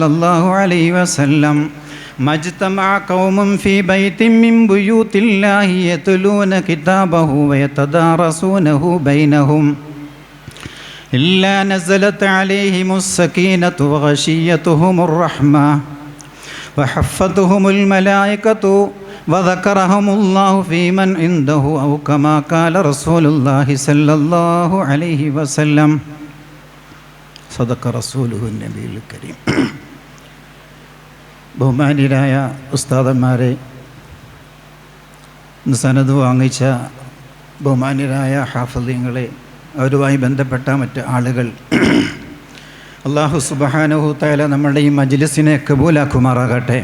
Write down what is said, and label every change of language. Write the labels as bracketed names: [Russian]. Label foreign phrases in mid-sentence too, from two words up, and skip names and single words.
[Arabic] الله عليه وسلم: ما اجتمع قوم في بيت من بيوت الله يتلون كتابه ويتدارسونه بينهم إلا نزلت عليهم السكينة وغشيتهم الرحمة وحفتهم الملائكة وذكرهم الله في من عنده أو كما قال رسول الله صلى الله عليه وسلم. صدق رسوله النبي الكريم. [Malayalam] ബഹുമാന്യരായ ഉസ്താദന്മാരെ, സനദ് വാങ്ങിച്ച ബഹുമാന്യരായ ഹാഫിളീങ്ങളെ, അവരുമായി ബന്ധപ്പെട്ട മറ്റ് ആളുകൾ, അല്ലാഹു [Arabic] سبحانه تعالى [Malayalam] നമ്മുടെ ഈ മജ്ലിസിനെ കബൂലാക്കുമാറാകട്ടെ.